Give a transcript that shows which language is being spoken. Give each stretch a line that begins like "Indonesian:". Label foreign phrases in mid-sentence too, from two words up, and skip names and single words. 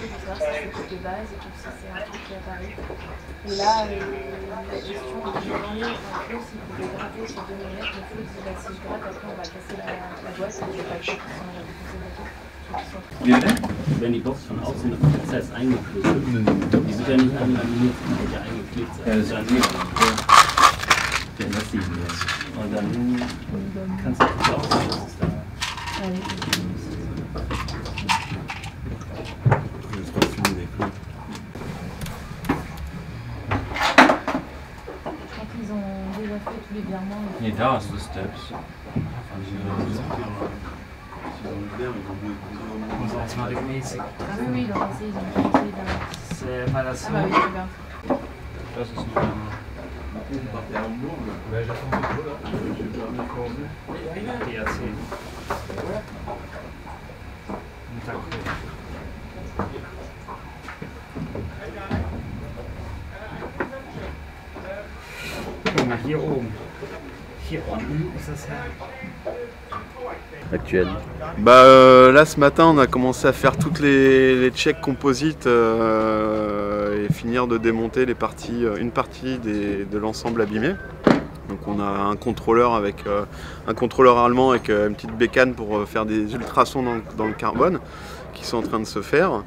French: savoir si c'est tout de base ou si c'est un truc qui apparaît. Et là, la question de demander un peu s'il pouvait gratter sur 2 mm, mais Flo dit bah, si je gratte, après on va casser la boîte et j'ai pas le temps qui sont défoncés et tout.
German: Wenn die Box von außen fest eingeklebt wird, die wird ja nicht anlaminiert, die wird ja eingeklebt sein. Ja, das ist ja nicht. Ja, das sehen wir jetzt. Und dann kannst du das auch sehen, dass es da.
French: Ils ont déjà fait tous les virements.
German: Nee, da ist das Steps. Automatikmäßig.
French: Ah oui, oui, ils ont essayé, C'est pas la seule. Ah bah oui, c'est bien.
German: Das ist ein THC. Guck mal, hier oben. Hier unten ist das ja actuel.
French: Là ce matin on a commencé à faire toutes les checks composites et finir de démonter une partie de l'ensemble abîmé. Donc on a un contrôleur allemand avec une petite bécane pour faire des ultrasons dans le carbone qui sont en train de se faire.